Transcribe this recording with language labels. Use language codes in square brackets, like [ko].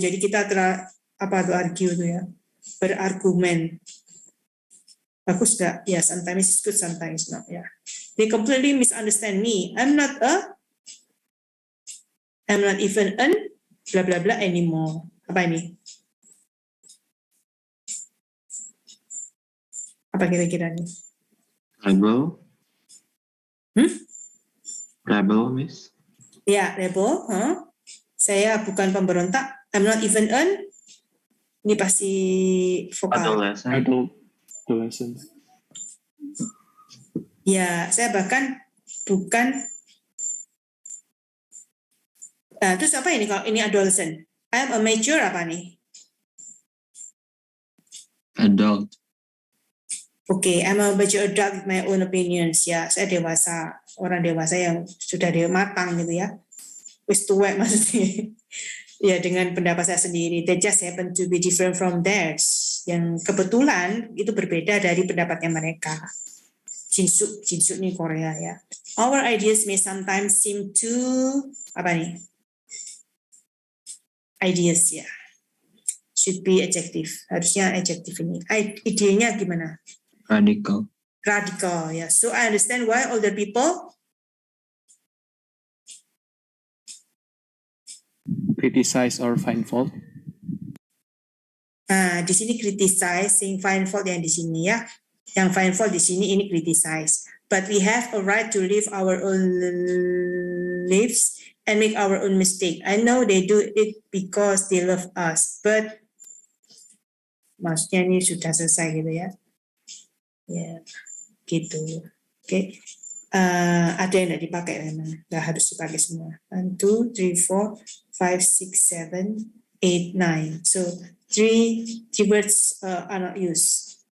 [id] Jadi kita apa tuh argue itu ya? Berargumen. Bagus gak? [en] Ya, sometimes it's good, sometimes not. Ya. They completely misunderstand me. I'm not even blah blah blah anymore. [id] Apa ini? Apa kira-kira nih? [en] Rebel. Rebel, Miss. [id] Ya, rebel. Saya bukan pemberontak. [en] I'm not even [id] ini pasti vokal. [en] Adolescent. [id] Ya, saya bahkan bukan. Terus apa ini kalau ini adolescent? [en] I'm a mature [id] apa nih? [en] Adult. Okay, I'm a mature adult with my own opinions. [id] Ya, saya dewasa, orang dewasa yang sudah matang gitu ya. [jv] Wis tuwek maksudnya. [id] Ya, dengan pendapat saya sendiri. [en] They just happen to be different from theirs. [id] Yang kebetulan itu berbeda dari pendapatnya mereka. Jinsuk nih Korea ya. [en] Our ideas may sometimes seem too, [id] apa nih? Ideas ya. [en] Should be adjective. [id] Harusnya adjective ini. Idenya gimana? [en] Radical. Radical ya. So I understand why older people criticize or find fault. [id] Nah, di sini criticize, [en] saying find fault [id] yang di sini ya. Yang find fault di sini ini criticize. [en] But we have a right to live our own lives and make our own mistake. I know they do it because they love us, but [id] maksudnya ini sudah selesai gitu ya. Ya, gitu. Oke. Ada yang tidak dipakai memang. Nggak harus dipakai semua. [en] 1, 2, 3, 4, 5, 6, 7, 8, 9. So, three words are not used.